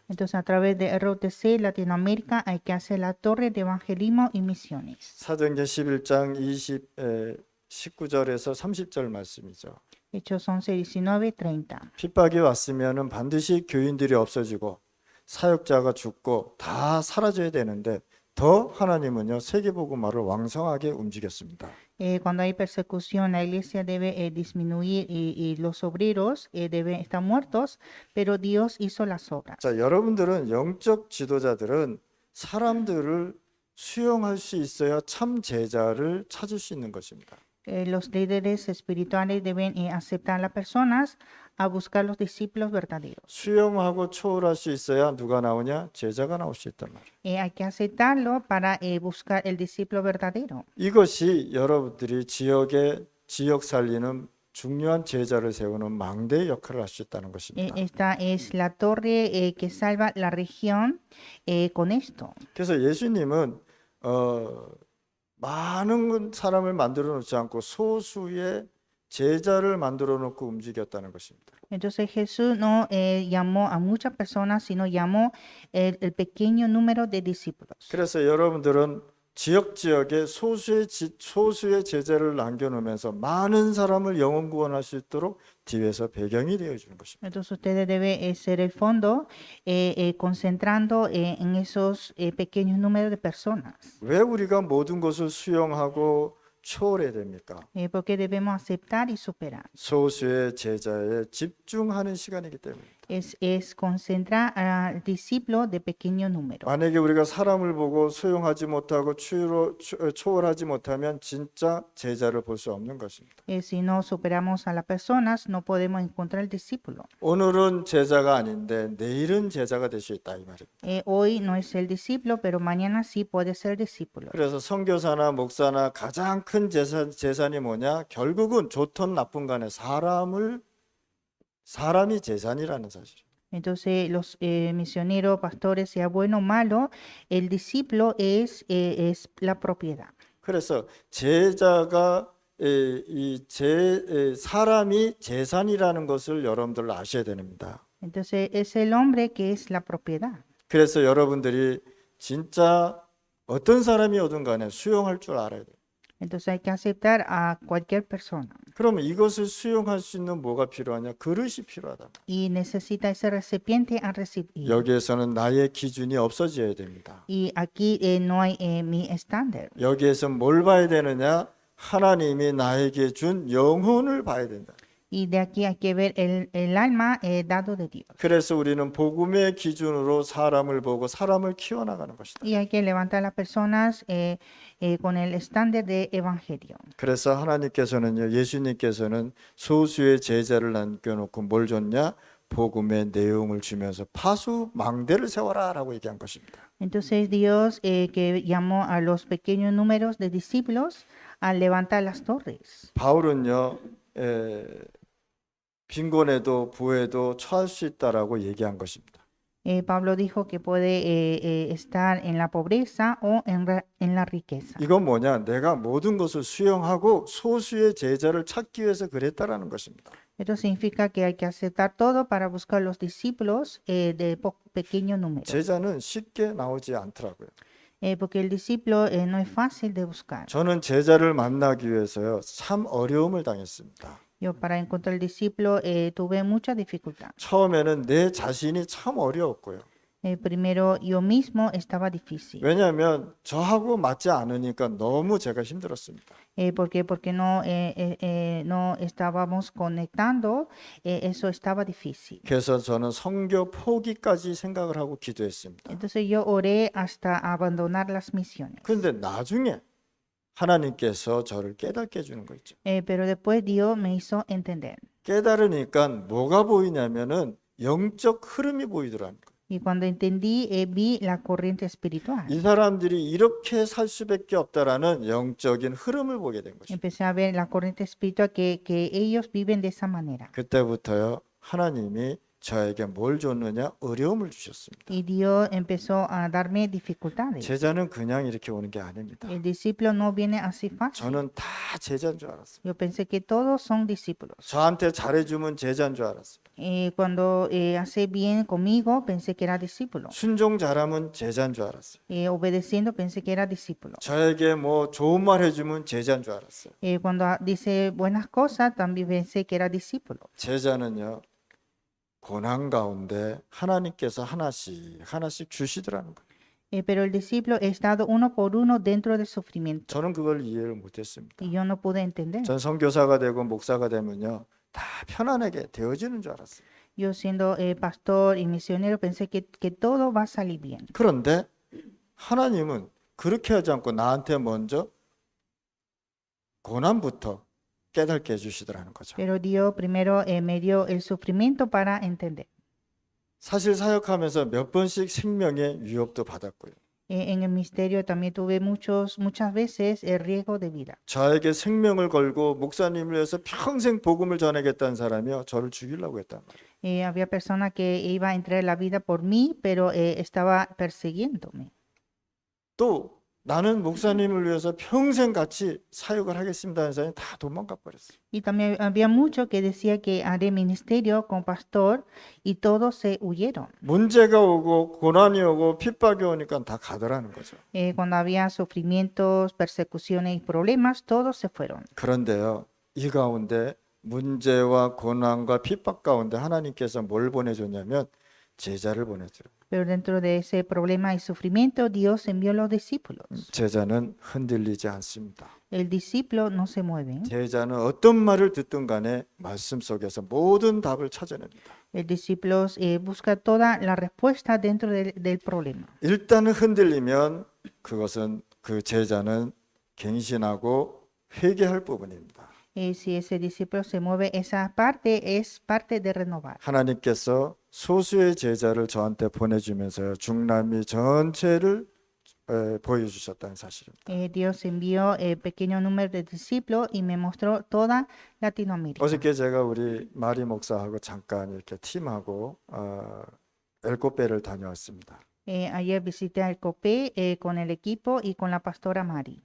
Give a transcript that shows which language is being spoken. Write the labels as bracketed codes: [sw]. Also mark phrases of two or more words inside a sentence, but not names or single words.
[es] Entonces, a través de ROTC Latinoamérica hay que hacer la torre de evangelismo y misiones. [ko] 사도행전 11장 19절에서 30절 말씀이죠. [es] Hechos 11, 19, 30. [ko] 핍박이 왔으면은 반드시 교인들이 없어지고 사역자가 죽고 다 사라져야 되는데 더 하나님은요 세계복음화를 왕성하게 움직였습니다. [es] Cuando hay persecución, la iglesia debe disminuir y los obreros deben estar muertos, pero Dios hizo las obras. [ko] 자, 여러분들은 영적 지도자들은 사람들을 수용할 수 있어야 참 제자를 찾을 수 있는 것입니다. [es] Los líderes espirituales deben aceptar a las personas a buscar los discípulos verdaderos. [ko] 수용하고 초월할 수 있어야 누가 나오냐? 제자가 나올 수 있단 말이에요. [es] Hay que aceptarlo para buscar el discípulo verdadero. [ko] 이것이 여러분들이 지역 살리는 중요한 제자를 세우는 망대의 역할을 할 수 있다는 것입니다. [es] Esta es la torre que salva la región con esto. [ko] 그래서 예수님은 많은 사람을 만들어 놓지 않고 소수의 제자를 만들어 놓고 움직였다는 것입니다. [es] Entonces Jesús no llamó a muchas personas, sino llamó el pequeño número de discípulos. [ko] 그래서 여러분들은 지역에 소수의 제자를 남겨놓으면서 많은 사람을 영혼 구원할 수 있도록 뒤에서 배경이 되어주는 것입니다. [es] Entonces ustedes deben ser el fondo concentrando en esos pequeños números de personas. [ko] 왜 우리가 모든 것을 수용하고 초월해야 됩니까? [es] Porque debemos aceptar y superar. [ko] 소수의 제자에 집중하는 시간이기 때문입니다. [es] Es concentrar al discípulo de pequeño número. [ko] 만약에 우리가 사람을 보고 수용하지 못하고 초월하지 못하면 진짜 제자를 볼 수 없는 것입니다. [es] Si no superamos a las personas, no podemos encontrar el discípulo. [ko] 오늘은 제자가 아닌데 내일은 제자가 될 수 있다 이 말입니다. [es] Hoy no es el discípulo, pero mañana sí puede ser discípulo. [ko] 그래서 선교사나 목사나 가장 큰 재산이 뭐냐? 결국은 좋든 나쁜 간에 사람이 재산이라는 사실. [es] Entonces, los misioneros, pastores, sea bueno o malo, el discípulo es la propiedad. [ko] 그래서 제자가 사람이 재산이라는 것을 여러분들 아셔야 됩니다. [es] Entonces, es el hombre que es la propiedad. [ko] 그래서 여러분들이 진짜 어떤 사람이 오든 간에 수용할 줄 알아야 돼요. [es] Entonces, hay que aceptar a cualquier persona. [ko] 그러면 이것을 수용할 수 있는 뭐가 필요하냐? 그릇이 필요하다. [es] Y necesita ese recipiente a recibir. [ko] 여기에서는 나의 기준이 없어져야 됩니다. [es] Y aquí no hay mi estándar. [ko] 여기에서 뭘 봐야 되느냐? 하나님이 나에게 준 영혼을 봐야 된다. [es] Y de aquí hay que ver el alma dado de Dios. [ko] 그래서 우리는 복음의 기준으로 사람을 보고 사람을 키워나가는 것이다. [es] Y hay que levantar a las personas con el estándar de evangelio. [ko] 그래서 하나님께서는요, 예수님께서는 소수의 제자를 남겨놓고 뭘 줬냐? 복음의 내용을 주면서 파수 망대를 세워라라고 얘기한 것입니다. [es] Entonces Dios que llamó a los pequeños números de discípulos a levantar las torres. [ko] 바울은요, 빈곤에도 부에도 처할 수 있다라고 얘기한 것입니다. [es] Pablo dijo que puede estar en la pobreza o en la riqueza. [ko] 이건 뭐냐? 내가 모든 것을 수용하고 소수의 제자를 찾기 위해서 그랬다라는 것입니다. [es] Esto significa que hay que aceptar todo para buscar los discípulos de pequeño número. [ko] 제자는 쉽게 나오지 않더라고요. [es] Porque el discípulo no es fácil de buscar. [ko] 저는 제자를 만나기 위해서요, 참 어려움을 당했습니다. [es] Yo para encontrar el discípulo tuve mucha dificultad. [ko] 처음에는 내 자신이 참 어려웠고요. [es] Primero yo mismo estaba difícil. [ko] 왜냐하면 저하고 맞지 않으니까 너무 제가 힘들었습니다. [es] Porque no estábamos conectando, eso estaba difícil. [ko] 그래서 저는 선교 포기까지 생각을 하고 기도했습니다. [es] Entonces yo oré hasta abandonar las misiones. [ko] 그런데 나중에 하나님께서 저를 깨닫게 해주는 거 있죠. [es] Pero después Dios me hizo entender. [ko] 깨달으니까 뭐가 보이냐면은 영적 흐름이 보이더라는 거예요. [es] Y cuando entendí, vi la corriente espiritual. [ko] 이 사람들이 이렇게 살 수밖에 없다라는 영적인 흐름을 보게 된 것입니다. [es] Empecé a ver la corriente espiritual que ellos viven de esa manera. [ko] 그때부터요, 하나님이 저에게 뭘 줬느냐? 어려움을 주셨습니다. [es] Y Dios empezó a darme dificultades. [ko] 제자는 그냥 이렇게 오는 게 아닙니다. [es] El discípulo no viene así fácil. [ko] 저는 다 제자인 줄 알았어요. [es] Yo pensé que todos son discípulos. [ko] 저한테 잘해주면 제자인 줄 알았어요. [es] Cuando hace bien conmigo, pensé que era discípulo. [ko] 순종 잘하면 제자인 줄 알았어요. [es] Obedeciendo, pensé que era discípulo. [ko] 저에게 뭐 좋은 말 해주면 제자인 줄 알았어요. [es] Cuando dice buenas cosas, también pensé que era discípulo. [ko] 제자는요, 고난 가운데 하나님께서 하나씩 하나씩 주시더라는 거예요. [es] Pero el discípulo es dado uno por uno dentro del sufrimiento. [ko] 저는 그걸 이해를 못했습니다. [es] Y yo no pude entender. [ko] 전 선교사가 되고 목사가 되면요, 다 편안하게 되어지는 줄 알았어요. [es] Yo siendo pastor y misionero pensé que todo va a salir bien. [ko] 그런데 하나님은 그렇게 하지 않고 나한테 먼저 고난부터 깨닫게 해주시더라는 거죠. [es] Pero Dios primero me dio el sufrimiento para entender. [ko] 사실 사역하면서 몇 번씩 생명의 위협도 받았고요. [es] En el misterio también tuve muchas veces el riesgo de vida. [ko] 저에게 생명을 걸고 목사님을 위해서 평생 복음을 전하겠다는 사람이요, 저를 죽이려고 했단 말이에요. [es] Había personas que iba a entregar la vida por mí, pero estaba persiguiéndome. [ko] 또 나는 목사님을 위해서 평생 같이 사역을 하겠습니다 하는 사람이 다 도망가 버렸어요. [es] Y también había muchos que decía que haré ministerio con pastor y todos se huyeron. [ko] 문제가 오고 고난이 오고 핍박이 오니까 다 가더라는 거죠. [es] Cuando había sufrimientos, persecuciones y problemas, todos se fueron. [ko] 그런데요, 이 가운데 문제와 고난과 핍박 가운데 하나님께서 뭘 보내줬냐면 제자를 보내줘요. [es] Pero dentro de ese problema y sufrimiento, Dios envió los discípulos. [ko] 제자는 흔들리지 않습니다. [es] El discípulo no se mueve. [ko] 제자는 어떤 말을 듣든 간에 말씀 속에서 모든 답을 찾아냅니다. [es] El discípulo busca toda la respuesta dentro del problema. [ko] 일단은 흔들리면 그것은 그 제자는 갱신하고 회개할 부분입니다. [es] Si ese discípulo se mueve, esa parte es parte de renovar. [ko] 하나님께서 소수의 제자를 저한테 보내주면서 중남미 전체를 보여주셨다는 사실입니다. [es] Dios envió pequeño número de discípulos y me mostró toda Latinoamérica. [ko] 어저께 제가 우리 마리 목사하고 잠깐 이렇게 팀하고 엘코페를 다녀왔습니다. [es] Ayer visité el COPE con el equipo y con la pastora Mari.